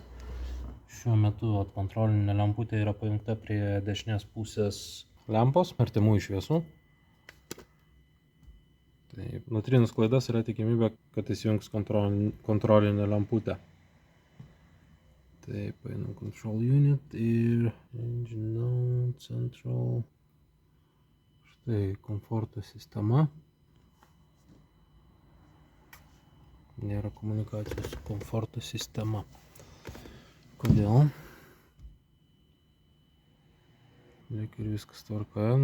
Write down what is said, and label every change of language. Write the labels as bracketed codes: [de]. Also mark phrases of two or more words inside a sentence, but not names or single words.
[lt] Šiuo metu kontrolinė lemputė yra pajungta prie dešinės pusės lempos, artimųjų šviesų. Taip, nutrinus klaidas yra tikimybė, kad įsijungs kontrolinė lemputė. Taip, paėmėm [en] control unit [lt] ir [en] engine central. [lt] Tai komforto sistema. Nėra komunikacijos su komforto sistema. Kodėl? Lyg ir viskas tvarkoje.